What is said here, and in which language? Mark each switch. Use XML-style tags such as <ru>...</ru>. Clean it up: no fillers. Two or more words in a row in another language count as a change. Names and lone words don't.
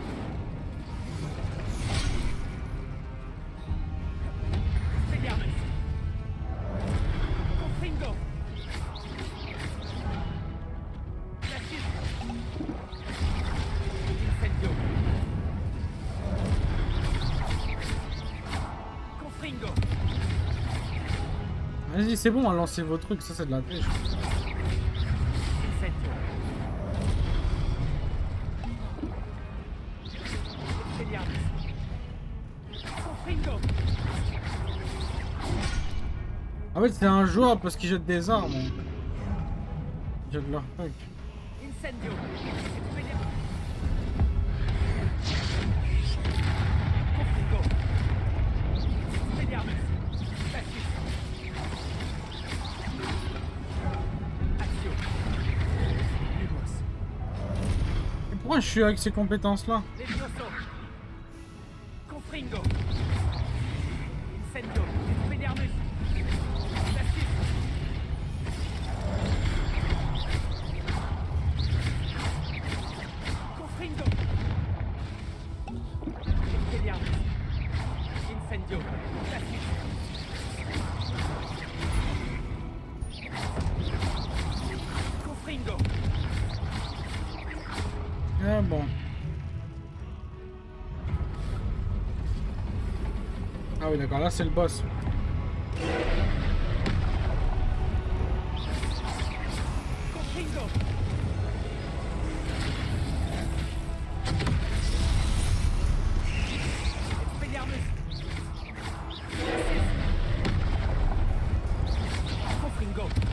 <fr>Expelliarmus. Confringo. Incendio. Confringo. Vas-y, c'est bon, lancez vos trucs, ça c'est de la triche. Incendio. Expelliarmus. Confringo. En fait, c'est un joueur parce qu'ils jettent des armes. Ils jettent leurs trucs. Incendio. Expelliarmus. Confringo. Expelliarmus. Statius. Accio. Lumos. Et pourquoi je suis avec ces compétences-là? Levioso. Confringo. Incendio. Expelliarmus. Statius. Confringo. Expelliarmus. Incendio. Statius. Confringo. Ah bon. Ah oui, d'accord, là c'est le boss. Confringo. Expelliarmus. Confringo.</fr>